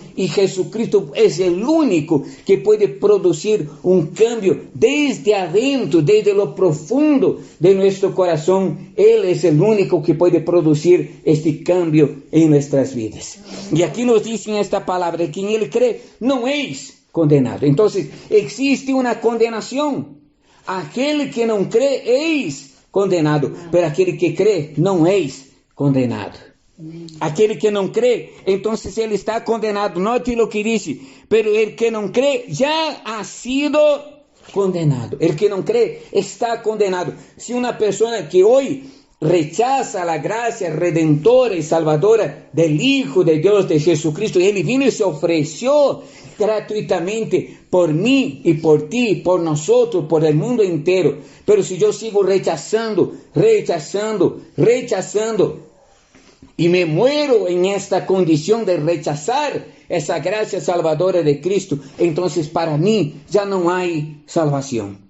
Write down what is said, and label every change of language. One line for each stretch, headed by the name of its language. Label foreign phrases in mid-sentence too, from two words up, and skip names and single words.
Spanish: Y Jesucristo es el único que puede producir un cambio desde adentro, desde lo profundo de nuestro corazón. Él es el único que puede producir este cambio en nuestras vidas. Y aquí nos dicen esta palabra, quien él cree no es condenado. Entonces existe una condenación. Aquel que no cree es condenado, pero
Portuguese: aquele que crê não é condenado. Aquele que não crê, então ele está condenado. Note o que disse,
Spanish: pero el que
Portuguese: não crê já
Spanish: ha sido condenado. El que
Portuguese: não crê
Spanish: está condenado.
Portuguese: Se uma pessoa que hoje
Spanish: rechaza la gracia redentora y salvadora del Hijo de Dios, de Jesucristo, Él vino y se ofreció gratuitamente por mí y por ti, por nosotros, por el mundo entero. Pero si yo sigo rechazando y me muero en esta condición de rechazar esa gracia salvadora de Cristo, entonces para mí ya no hay salvación.